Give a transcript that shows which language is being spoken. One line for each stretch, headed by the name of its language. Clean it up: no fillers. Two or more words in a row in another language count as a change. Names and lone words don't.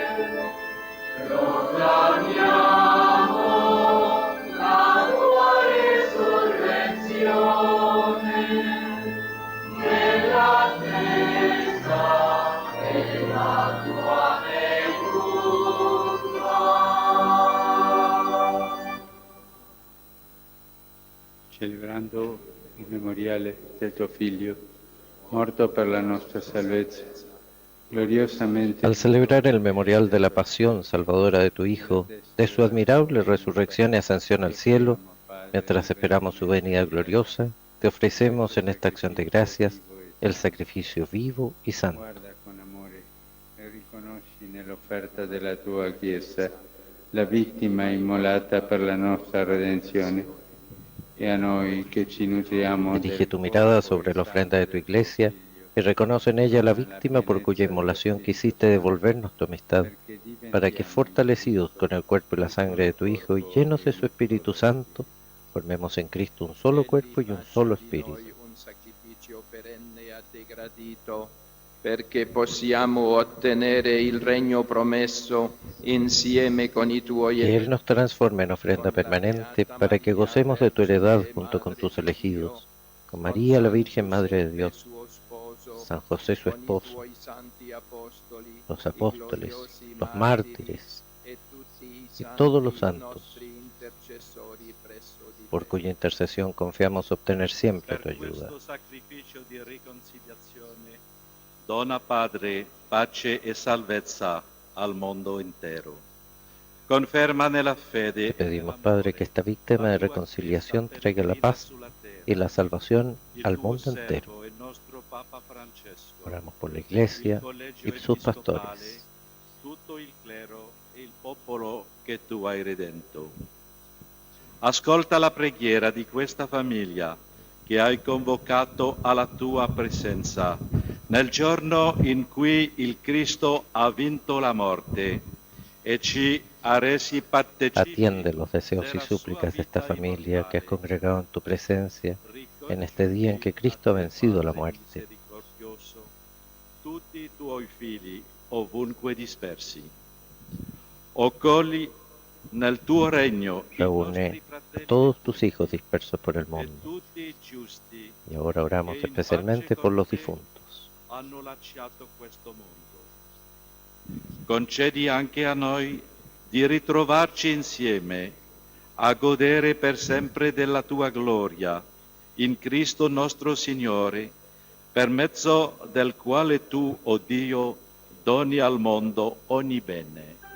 Italian: Proclamiamo la tua resurrezione nell'attesa della tua Celebrando il memoriale del tuo Figlio, morto per la nostra salvezza, gloriosamente.
Spanish: Al celebrar el memorial de la pasión salvadora de tu Hijo, de su admirable resurrección y ascensión al cielo, mientras esperamos su venida gloriosa, te ofrecemos en esta acción de gracias el sacrificio vivo y santo.
Italian: Guarda con amore e riconosci nell'offerta della tua Chiesa la vittima immolata per la nostra redenzione. Y a noi que ci nutriamo.
Spanish: Dirige tu mirada sobre la ofrenda de tu Iglesia y reconoce en ella la víctima por cuya inmolación quisiste devolvernos tu amistad, para que fortalecidos con el cuerpo y la sangre de tu Hijo y llenos de su Espíritu Santo, formemos en Cristo un solo cuerpo y un solo espíritu.
Italian: Un sacrificio perenne a te gradito, perché possiamo ottenere il regno promesso insieme con i tuoi.
Spanish: Que Él nos transforme en ofrenda permanente para que gocemos de tu heredad junto con tus elegidos, con María la Virgen Madre de Dios, San José su esposo, los apóstoles, los mártires y todos los santos, por cuya intercesión confiamos obtener siempre tu ayuda.
Italian: Dona, Padre, pace e salvezza al mondo intero. Conferma nella fede.
Spanish: Te pedimos, Padre, que esta víctima de reconciliación traiga la paz y la salvación al mundo entero. Oramos por la Iglesia y sus pastores.
Italian: Tutto il clero e il popolo che tu hai redento. Ascolta la preghiera di questa famiglia che hai convocato alla tua presenza nel giorno in cui il Cristo ha vinto la morte e ci ha resi partecipi. Atiende los deseos y súplicas de esta familia que has congregado en tu presencia en este día en que Cristo ha vencido la muerte. Tutti i tuoi figli ovunque dispersi. Accogli nel tuo regno
Spanish: reúne a todos tus hijos dispersos por el mundo. Y ahora oramos especialmente por los difuntos.
Italian: Hanno lasciato questo mondo. Concedi anche a noi di ritrovarci insieme a godere per sempre della tua gloria in Cristo nostro Signore, per mezzo del quale tu, o Dio, doni al mondo ogni bene.